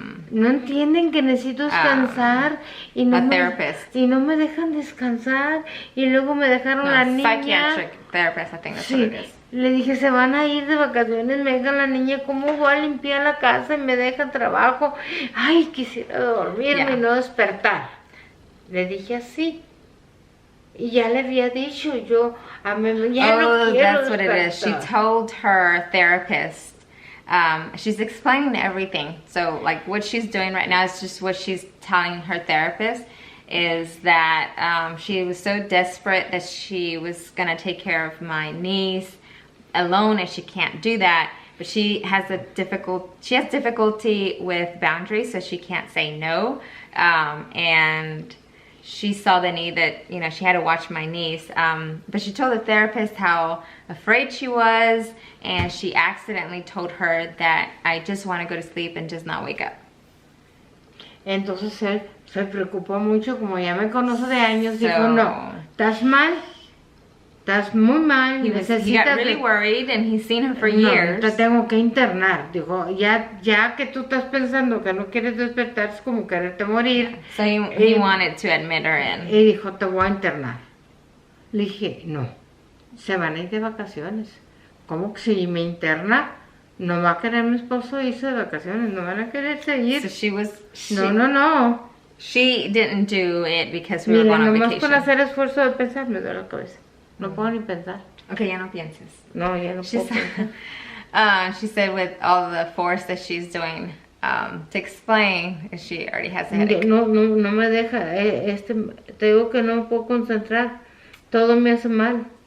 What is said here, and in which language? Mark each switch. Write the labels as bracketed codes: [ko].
[es] no entienden que necesito descansar y no a me, [en] therapist. [es] y no me dejan descansar y luego me dejaron la niña. [en] Psychiatric therapist, I think that's what it is. [es] Le dije, se van a ir de vacaciones, me dejan la niña, ¿cómo voy a limpiar la casa y me dejan trabajo? Ay, quisiera dormirme y no despertar. Le dije así. Y ya le había dicho, yo a mí ya no quiero [en] that's what it is. She told her therapist, she's explaining everything. So like what she's doing right now is just what she's telling her therapist is that she was so desperate that she was gonna take care of my niece alone, and she can't do that. But she has difficulty with boundaries, so she can't say no. And she saw the need that, you know, she had to watch my niece. But she told the therapist how afraid she was, and she accidentally told her that I just want to go to sleep and just not wake up. [es] Entonces él se preocupó mucho, como ya me conoce de años, dijo, no, estás mal, estás muy mal, [en] he got really worried, and he's seen her for years. [es] Te tengo que internar. Dijo, ya que tú estás pensando que no quieres despertar, es como quererte morir. [en] So he wanted to admit her in. [es] Y dijo, te voy a internar. Le dije, no, se van a ir de vacaciones. ¿Cómo que si me interna? No va a querer mi esposo irse de vacaciones, no van a querer seguir. [en] So [es] No. [en] She didn't do it because we were going on vacation. [es] Nomás con hacer esfuerzo de pensar me duele la cabeza. No puedo ni pensar. Okay, ya no pienses. No, ya no puedo pensar. [en] She said with all the force that she's doing to explain, she already has a headache. [es] No me deja. Te digo que no me puedo concentrar. Todo me hace mal.